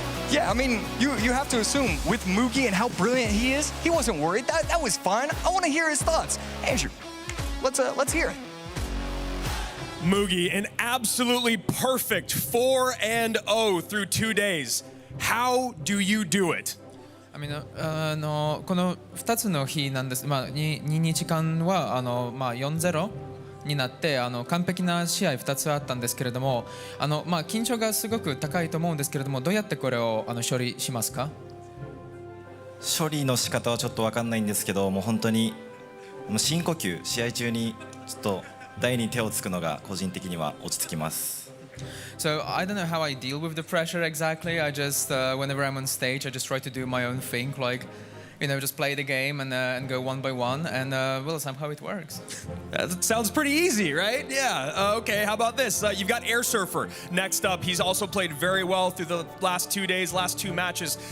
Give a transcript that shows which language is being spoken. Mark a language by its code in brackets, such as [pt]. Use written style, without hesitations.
[en] Yeah, I mean, you have to assume with Moogie and how brilliant he is, he wasn't worried. That was fine. I want to hear his thoughts. Andrew, let's hear it. Moogie, an absolutely perfect 4-0 through 2 days. How do you do it? [ja] この2つの日なんです、2日間は4-0になって完璧な試合2つあったんですけれども緊張がすごく高いと思うんですけれどもどうやってこれを処理しますか？処理の仕方はちょっと分かんないんですけどもう本当に深呼吸試合中にちょっと台に手をつくのが個人的には落ち着きます。 [en] So I don't know how I deal with the pressure exactly. I just whenever I'm on stage, I just try to do my own thing, like just play the game and go one by one, and well, somehow it works. That sounds pretty easy, right? Yeah. Okay, how about this? You've got Air Surfer next up. He's also played very well through the last 2 days, last 2 matches.